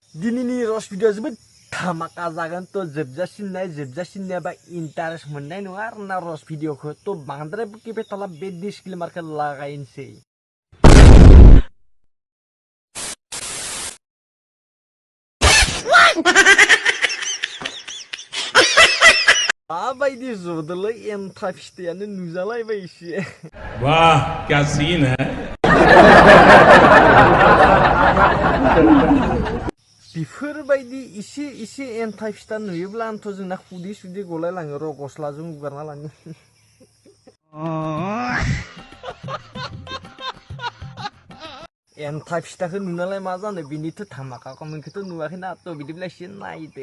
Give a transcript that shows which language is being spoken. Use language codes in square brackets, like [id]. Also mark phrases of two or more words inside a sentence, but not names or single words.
[brx] दिनैनि [en] roast video [brx] जोबोद धामाका जागोन तो जोबजासिननाय बा इन्टारेस्ट मोननाय नङा आरोना [en] roast videoखौ [brx] तो बांद्राय बुकिबाय थाला बे डिसक्लेमारखौ लागायनोसै। माबायदि जदोलै एन्था फिथाइयानो नुजालायबाय एसे। [hi] वाह क्या सीन है। [brx] बेफोरबायदि इसे एन्था फिथा नुयोब्ला आंथ' जोंना खुदै सुदै गलायलाङो र' गस्लाजों उगारना लाङो। एन्था फिथाखौ नुनालाय मा जानो बिनिथ' धामाका कमेन्टखौथ' नुवाखैना थ' बिदिब्ला एसे नायदो।